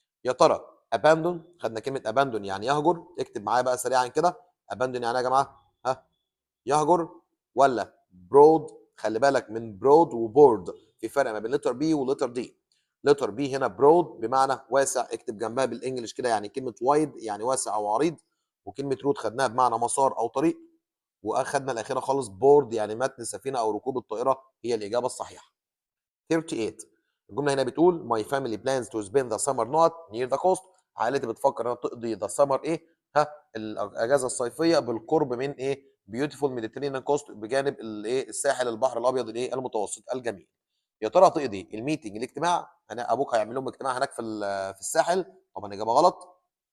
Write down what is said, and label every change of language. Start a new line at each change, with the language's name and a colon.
Arabic: يا ترى abandon خدنا كلمه abandon يعني يهجر، اكتب معايا بقى سريعا كده abandon يعني ايه يا جماعه؟ ها يهجر ولا broad؟ خلي بالك من broad وبورد في فرق ما بين letter B ولتر D. letter B هنا broad بمعنى واسع، اكتب جنبها بالانجلش كده يعني كلمه wide يعني واسع او عريض، وكلمه road خدناها بمعنى مسار او طريق، واخدنا الاخيره خالص board يعني متن سفينه او ركوب الطائره هي الاجابه الصحيحه.
English: 38 الجمله هنا بتقول my family plans to spend the summer not near the coast.
Arabic: عائلتي بتفكر انها تقضي the summer ايه؟ ها الاجازه الصيفيه بالقرب من ايه؟ beautiful Mediterranean coast بجانب الايه؟ الساحل البحر الابيض الايه؟ المتوسط الجميل. يا ترى تقضي الميتنج الاجتماع، انا ابوك هيعمل لهم اجتماع هناك في الساحل، طبعا اجابه غلط.